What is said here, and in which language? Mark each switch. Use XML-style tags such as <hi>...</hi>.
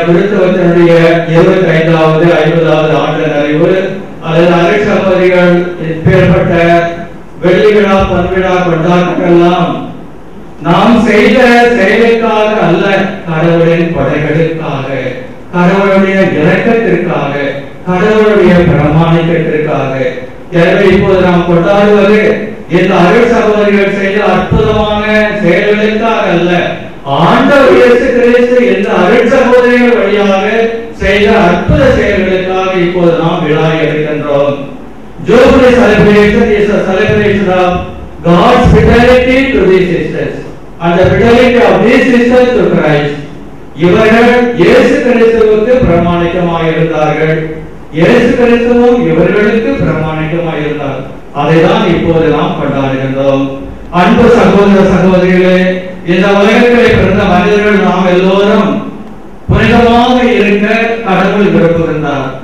<ta>குருத்துவத்தினுடைய 25வது 50வது ஆண்டு நிறைவு அல்லது அரைச்சகோதரிகள் ஏற்பட்ட வெள்ளி விழா பொன்விழா கொண்டாட்டங்கள்லாம் நாம் செய்த செயலுக்காக அல்ல, கடவுளின் கொடைகளுக்காக, கடவுளுடைய இரக்கத்திற்காக, கடவுளுடைய பிரமாணிக்கத்திற்காக. எனவே இப்போது நாம் கொண்டாடுவது இந்த அருள் சகோதரிகள் செய்த அற்புதமான செயல்களுக்காக அல்ல, ஆண்டவர் இயேசு கிறிஸ்து இந்த அருள் சகோதரிகள் வழியாக செய்த அற்புத செயல்களுக்காக இப்போது நாம் விழா எடுக்கின்றோம்.</ta> <en>Jubilee celebration is a celebration of God's fidelity to these sisters and the fidelity of these sisters to Christ.</en> <ta>இவர்கள் இயேசு கிறிஸ்துவுக்கு பிரமாணிக்கமாக இருந்தார்கள், இயேசு கிறிஸ்துவும் இவர்களுக்கு பிரமாணிக்கமாக இருந்தார். அதைதான் இப்போது நாம் கொண்டாடுகின்றோம். அன்பு சகோதர சகோதரிகளே, இந்த உலகத்திலே பிறந்த மனிதர்கள் நாம் எல்லோரும் புனிதமாக இருக்க கடவுள் விரும்புகின்றார்.</ta>